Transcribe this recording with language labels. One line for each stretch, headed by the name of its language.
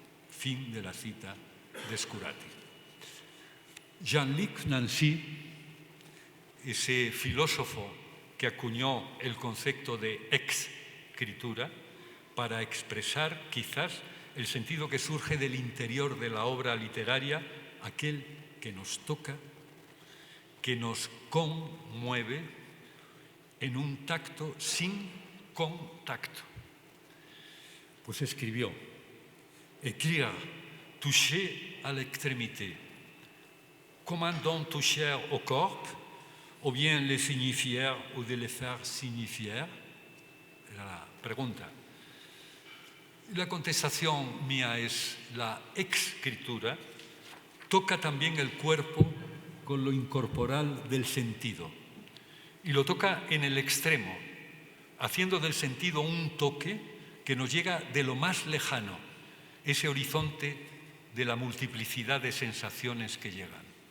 Spanish: Fin de la cita de Scurati. Jean-Luc Nancy, ese filósofo que acuñó el concepto de escritura para expresar quizás el sentido que surge del interior de la obra literaria, aquel que nos toca, que nos conmueve en un tacto sin contacto. Pues escribió:
French: écrire, toucher à l'extrémité. Comment donc toucher au corps, ou bien le signifier ou de le faire signifier?
Spanish: Era la pregunta. La contestación mía es: la escritura toca también el cuerpo con lo incorporal del sentido. Y lo toca en el extremo, haciendo del sentido un toque que nos llega de lo más lejano, ese horizonte de la multiplicidad de sensaciones que llegan.